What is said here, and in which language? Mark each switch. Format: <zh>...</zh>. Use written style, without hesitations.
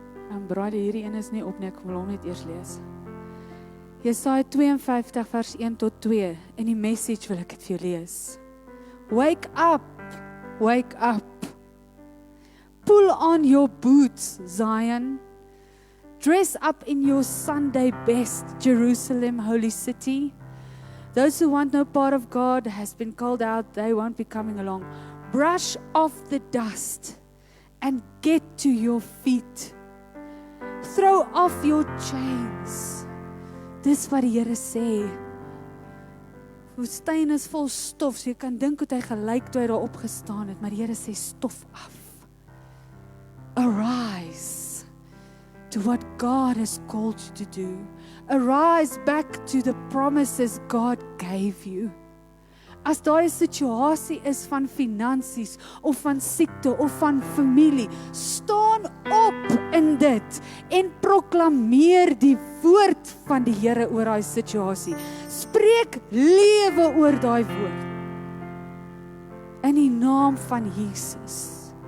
<af>En brade, hierdie een is nie op nie, ek wil hom net eers lees. Jesaja 52 vers 1 tot 2, in die message wil ek het vir jou lees.</af> <en>Wake up, wake up. Pull on your boots, Zion. Dress up in your Sunday best, Jerusalem, holy city. Those who want no part of God has been called out, they won't be coming along. Brush off the dust and get to your feet. Throw off your chains.</en> <af>Dis wat die Here sê. Woestyn is vol stof, so jy kan dink hoe hy gelyk toe hy daar opgestaan het, maar die Here sê stof af.</af> <en>Arise to what God has called you to do. Arise back to the promises God gave you.</en> <af>As daar 'n situasie is van finansies of van siekte of van familie, staan op in dit en proklameer die woord van die Here oor daai situasie. Spreek lewe oor daai woord. In die naam van Jesus.</af>